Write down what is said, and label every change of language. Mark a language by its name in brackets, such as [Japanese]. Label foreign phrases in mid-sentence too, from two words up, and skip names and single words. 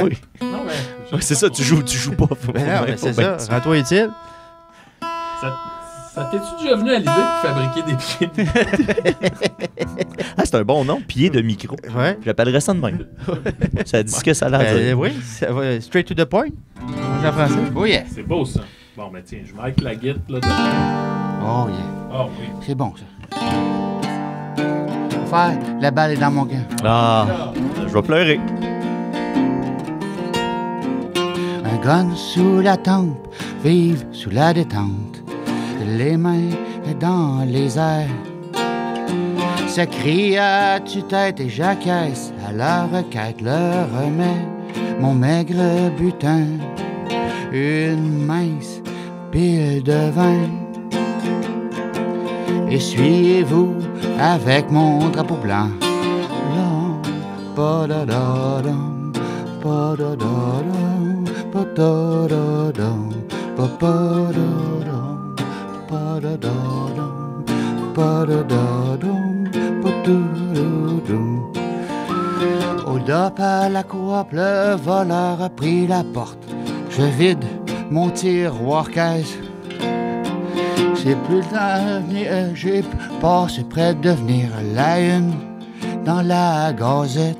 [French] Oui. Non, mais... c'est ça, tu joues pas. C'est ça. Rends-toi utile. Ça t'es-tu déjà venu à l'idée de fabriquer des pieds de micro? C'est un bon nom, pied de micro. Ouais. J'appellerais ça de même. Ça dit ce que ça a l'air. Oui, ça va [English] straight to the point. [French] En français. [English] Oh yeah. [French] C'est beau, ça. Bon, ben tiens, je marque la guitare là dedans. [English] Oh yeah. [French] Oh oui. C'est bon, ça. Faire la balle est dans mon camp. Je vais pleurer. Un gun sous la tempe, vive sous la détente. Les mains dans les airs. Ça crie à tue-tête et j'acquiesce à la requête, le remets mon maigre butin. Une mince pile de vin. Essuyez-vous avec mon drapeau blanc. Pa-da-da-dum, pa-da-da-dum, pa-da-da-dum, pa-da-da-dum. Pa-da-da-dum, pa-da-da-dum, pa-da-da-dum. [English] Hold up [French] à la coop, le voleur a pris la porte. Je vide mon tiroir caisse. C'est plus le temps, j'ai passé près de devenir la une dans la gazette.